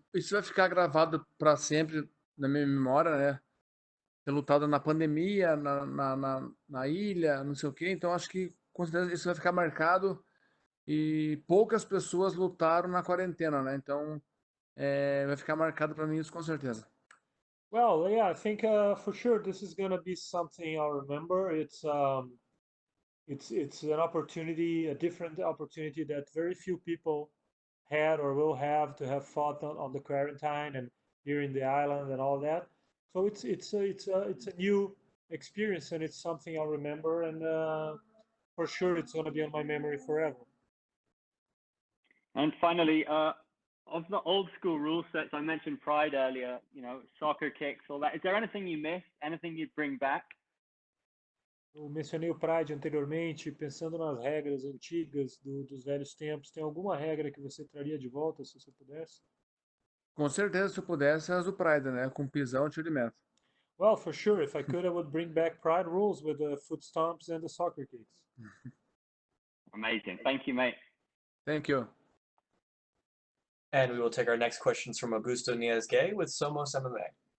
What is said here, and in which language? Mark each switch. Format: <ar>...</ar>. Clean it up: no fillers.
<pt>que isso vai ficar gravado para sempre na minha memória, né? Ter lutado na pandemia, na ilha, não sei o quê. Então acho que com certeza isso vai ficar marcado. E poucas pessoas lutaram na quarentena, né? Então vai ficar marcado para mim isso com certeza.</pt> <en>Well, yeah, I think for sure this is gonna be something I'll remember. It's an opportunity, a different opportunity that very few people had or will have to have fought on the quarantine and here in the island and all that. So it's a new experience and it's something I'll remember and for sure it's gonna be on my memory forever. And finally, of the old school rule sets, I mentioned Pride earlier, you know, soccer kicks, all that. Is there anything you miss? Anything you'd bring back?</en> <pt>Eu mencionei o Pride anteriormente, pensando nas regras antigas dos velhos tempos. Tem alguma regra que você traria de volta, se você pudesse? Com certeza, se eu pudesse, as do Pride, né? Com pisão e tiro de meta.</pt> <en>Well, for sure, if I could, I would bring back Pride rules with the foot stomps and the soccer kicks. Amazing. Thank you, mate. Thank you. And we will take our next questions from Augusto Niez-Gay with Somos MMA.</en>